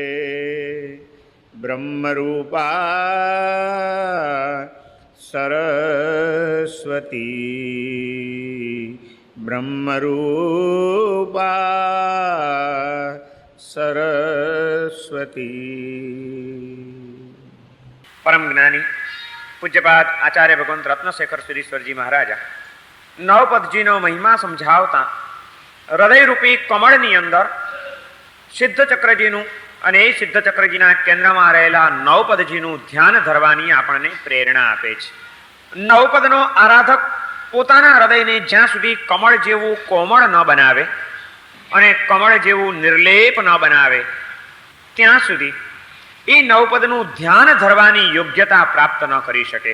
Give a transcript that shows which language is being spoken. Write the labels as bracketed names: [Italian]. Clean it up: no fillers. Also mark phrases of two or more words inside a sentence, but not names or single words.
[Sanskrit] ब्रह्मरूपा सरस्वती ब्रह्मरूपा सरस्वती। [Gujarati] પરમ જ્ઞાની પૂજ્યપાદ આચાર્ય ભગવંત રત્નશેખર સુરીશ્વર જી મહારાજા નવપદજી નો મહિમા સમજાવતા હૃદયરૂપી કમળની અંદર सिद्धचक्रजीનું અને એ સિદ્ધચક્રજીના કેન્દ્રમાં રહેલા નવપદજીનું ધ્યાન ધરવાની આપણને પ્રેરણા આપે છે। નવપદનો આરાધક પોતાના હૃદયને જ્યાં સુધી કમળ જેવું કોમળ ન બનાવે અને કમળ જેવું નિર્લેપ ન બનાવે ત્યાં સુધી એ નવપદનું ધ્યાન ધરવાની યોગ્યતા પ્રાપ્ત ન કરી શકે।